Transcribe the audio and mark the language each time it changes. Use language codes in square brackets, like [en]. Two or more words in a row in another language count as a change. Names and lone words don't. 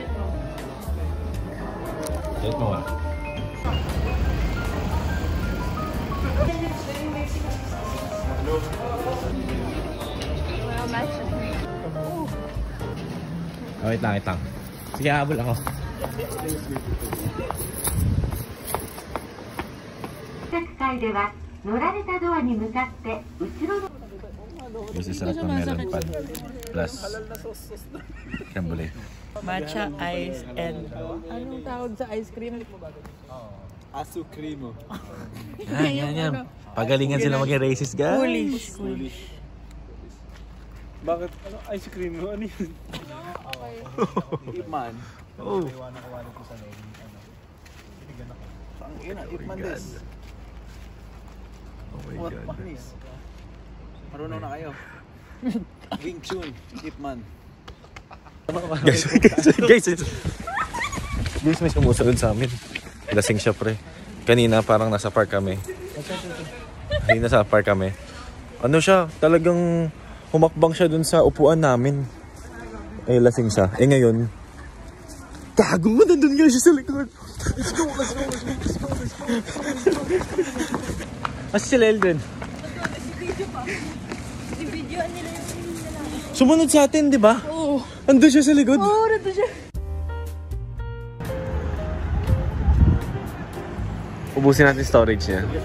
[tl] Chat mo nga. Oh, wait lang. Sige, habol ako. [ja] 階では乗られたドアに向かって後ろの [en] This is [tl] sarap ng melon pan. Plus, creme [en] Matcha ice and [tl] anong tawag sa ice cream? [ja] Asukrimo. [tl] Yan. Pagalingan sila maging racist, guys. Coolish. Bakit? Ano? Ice cream mo? Ano yun? Ipman. Oh. Ang ina, Ipman des. [en] Oh my What God. [tl] panis? Marunong na kayo. Wing Chun, Ipman. Guys, may sumusunod sa amin. Lasing siya, pre. Kanina parang nasa park kami. Ano siya, talagang humakbang siya dun sa upuan namin. Eh, lasing siya. Eh, ngayon, gago mo, nandun nga siya sa likod. [en] Let's go. [tl] Mas si Leldon. Sumunod sa atin, di ba? Oo. Andun siya sa likod. Oo, nandun siya. Ubusin natin storage niya.